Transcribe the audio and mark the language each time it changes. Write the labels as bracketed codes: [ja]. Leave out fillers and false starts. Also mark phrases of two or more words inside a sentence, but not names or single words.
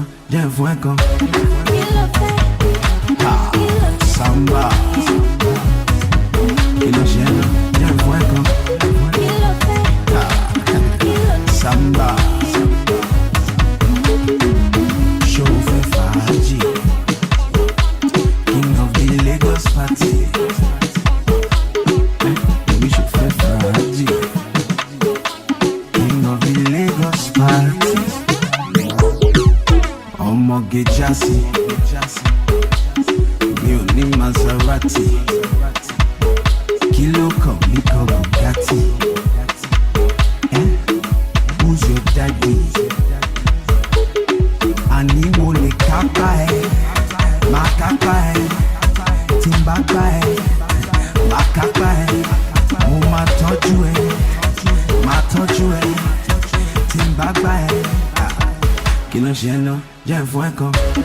[yo] Jẹ́ fún ẹ̀kan. Samba. Kí ló ṣe náà? Jẹ́ fún ẹ̀kan. Samba. Show fẹ́ fàájì. [en] King of the Lagos party. We should [yo] fẹ́ fàájì. [en] King of the Lagos party. [yo] Ọmọge Jasi, mi ò ní Maserati, kí ló kàn mí kan Bugatti, [en] who's your daddy? [yo] Àní mo lè kápá ẹ, má kápá ẹ, tí n bá gbá ẹ, má kápá ẹ. tọ́jú ẹ tí n bá gbá ẹ kí ló ṣe ń lọ jẹ́ fún ẹ kan.